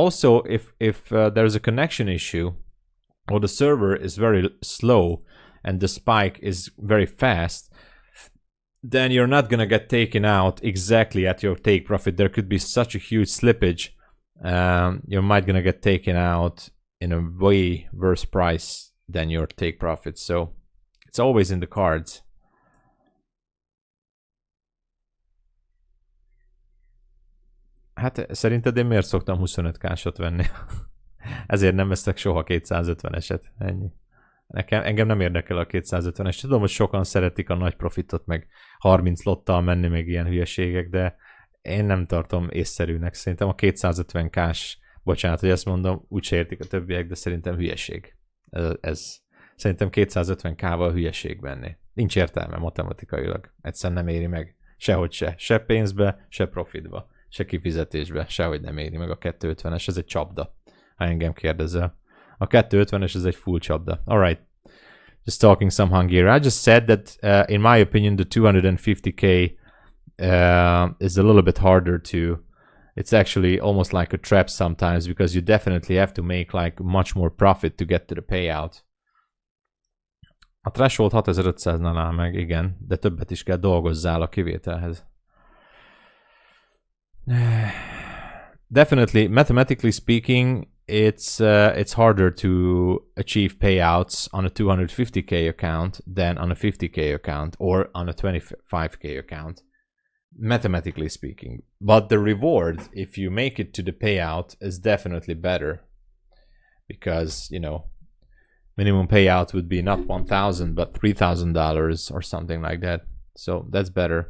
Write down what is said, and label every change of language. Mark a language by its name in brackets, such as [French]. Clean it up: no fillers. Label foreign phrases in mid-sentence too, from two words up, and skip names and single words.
[English] Also, if there's a connection issue or the server is very slow and the spike is very fast, then you're not gonna get taken out exactly at your take profit. There could be such a huge slippage. You might gonna get taken out in a way worse price than your take profit. So it's always in the cards. [Hungarian] Hát szerinted én miért szoktam 25k-sot venni? Ezért nem veszek soha 250-eset. Ennyi. Engem nem érdekel a 250-es. Tudom, hogy sokan szeretik a nagy profitot, meg 30 lottal menni, meg ilyen hülyeségek, de én nem tartom észszerűnek. Szerintem a 250k-s, bocsánat, hogy ezt mondom, úgyse értik a többiek, de szerintem hülyeség. Ez szerintem 250k-val hülyeség venni. Nincs értelme matematikailag. Egyszerűen nem éri meg. Sehogy se. Se pénzbe, se profitba. Se kifizetésbe. Sehogy nem éri meg a 250-es. Ez egy csapda, ha engem kérdezel. A 250-es ez egy full csapda. [English] Alright. Just talking some Hungarian. I just said that in my opinion the 250k is a little bit harder to... It's actually almost like a trap sometimes because you definitely have to make like much more profit to get to the payout. [Hungarian] A threshold 6500-nál áll meg, igen, de többet is kell dolgozzál a kivételhez. [English] Definitely, mathematically speaking, it's harder to achieve payouts on a 250k account than on a 50k account or on a 25k account. Mathematically speaking, but the reward if you make it to the payout is definitely better because, you know, minimum payout would be not 1,000 but $3,000 or something like that, so that's better.